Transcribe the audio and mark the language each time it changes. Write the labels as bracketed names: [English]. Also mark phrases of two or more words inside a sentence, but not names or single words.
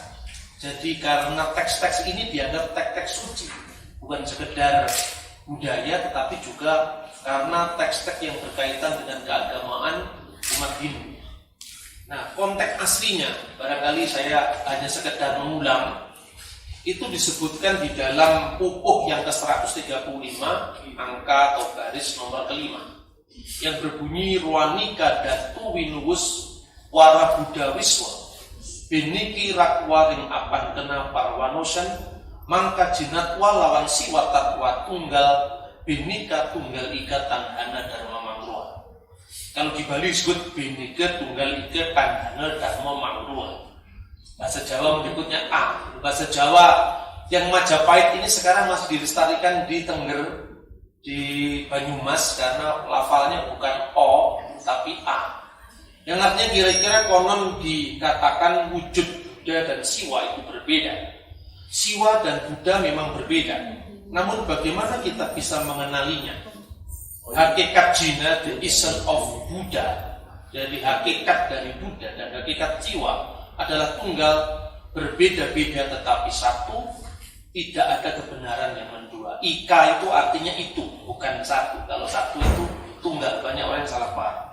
[Indonesian] Jadi karena teks-teks ini dianggap teks-teks suci, bukan sekedar budaya, tetapi juga karena teks-teks yang berkaitan dengan keagamaan umat Hindu. Nah, konteks aslinya, barangkali saya hanya sekedar mengulang, itu disebutkan di dalam pupuh yang ke-135, angka atau baris nomor kelima, yang berbunyi [Kawi] Ruanika Datu Winuwus Wara Buddha Wiswa Biniki Rakwaring Apan Kena Parwanosan Mangka Jinatwa Lawan Siwa Tatwa Tunggal Bhinneka Tunggal Ika Tanghana Dharma Mangrua. [Indonesian] Kalau di Bali disebut [Kawi] Bhinneka Tunggal Ika Tanghana Dharma Mangrua. [Indonesian] Bahasa Jawa menyebutnya A. Bahasa Jawa yang Majapahit ini sekarang masih dilestarikan di Tengger, di Banyumas, karena lafalnya bukan O tapi A. Yang artinya kira-kira konon dikatakan wujud Buddha dan Siwa itu berbeda. Siwa dan Buddha memang berbeda. Namun bagaimana kita bisa mengenalinya? Hakikat Jina, [English] the essence of Buddha, [Indonesian] dari hakikat dari Buddha dan hakikat Siwa adalah tunggal, berbeda-beda tetapi satu, tidak ada kebenaran yang mendua. Ika itu artinya itu, bukan satu. Kalau satu itu tunggal, banyak orang yang salah paham.